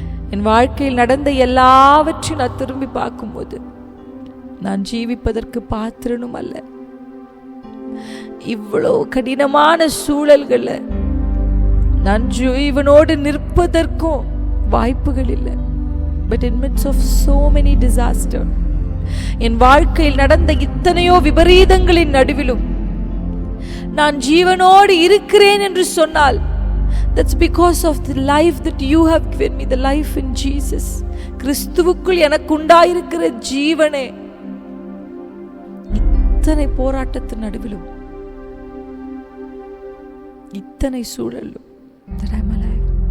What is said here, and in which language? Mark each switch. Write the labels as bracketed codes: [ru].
[ta] என் வாழ்க்கையில் நடந்த எல்லாவற்றையும் நான் திரும்பி பார்க்கும்போது நான் ஜீவிப்பதற்கு பாத்திரனும் அல்ல. இவ்வளோ கடினமான சூழல்கள நான் ஜீவனோடு நிற்பதற்கும் வாய்ப்புகள் இல்லை. [en] But in midst of so many disasters, [ta] என் வாழ்க்கையில் நடந்த இத்தனையோ விபரீதங்களின் நடுவிலும் நான் ஜீவனோடு இருக்கிறேன் என்று சொன்னால், [en] that's because of the life that you have given me, the life in Jesus. [ta] கிறிஸ்துவுக்குள் எனக்கு உண்டாயிருக்கிற ஜீவனே. இத்தனை போராட்டத்தின் நடுவிலும், இத்தனை சூழலும் [en] that I'm alive.